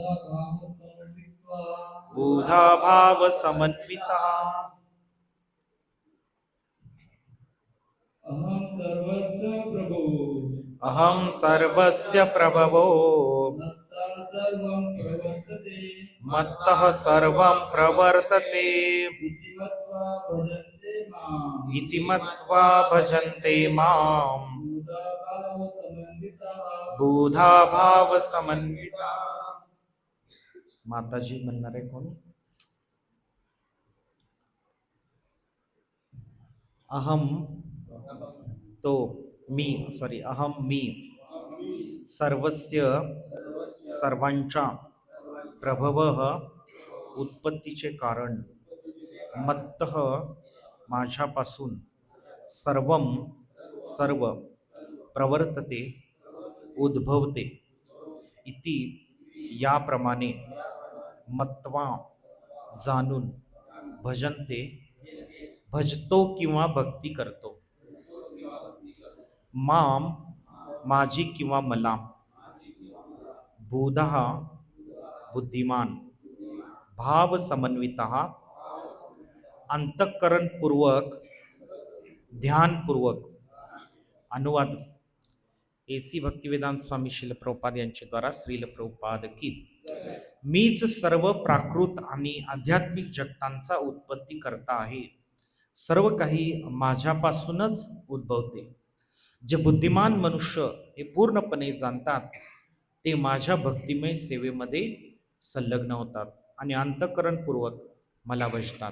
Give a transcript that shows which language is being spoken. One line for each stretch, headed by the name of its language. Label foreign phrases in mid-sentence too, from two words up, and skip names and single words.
Sanskrit: बुधा भाव समन्वितः अहम सर्वस्य प्रभवो मत्तः सर्वं प्रवर्तते इति मत्वा भजन्ते माम् बुधा भाव समन्विता.
Marathi: माताजी म्हणणार आहे कोण? अहम तो मी अहम मी सर्वस्य सर्वांच्या प्रभवः उत्पत्तीचे कारण मत्तः माझ्यापासून सर्वं सर्व प्रवर्तते उद्भवते इति याप्रमाणे मत्वा जाणून भजन्ते भजतो किंवा भक्ती करतो माम माझी किंवा मला बुधः बुद्धिमान भाव समन्वितः अंतःकरणपूर्वक ध्यानपूर्वक. अनुवाद एसी भक्तिवेदांत स्वामी श्रील प्रभुपाद यांच्या द्वारा श्रील प्रभुपाद की. मीच सर्व प्राकृत आणि आध्यात्मिक जगतांचा उत्पत्ती करता आहे. सर्व काही माझ्यापासूनच उद्भवते. जे बुद्धिमान मनुष्य हे पूर्णपणे जाणतात ते माझ्या भक्तिमय सेवेमध्ये संलग्न होतात आणि अंतःकरणपूर्वक मला भजतात.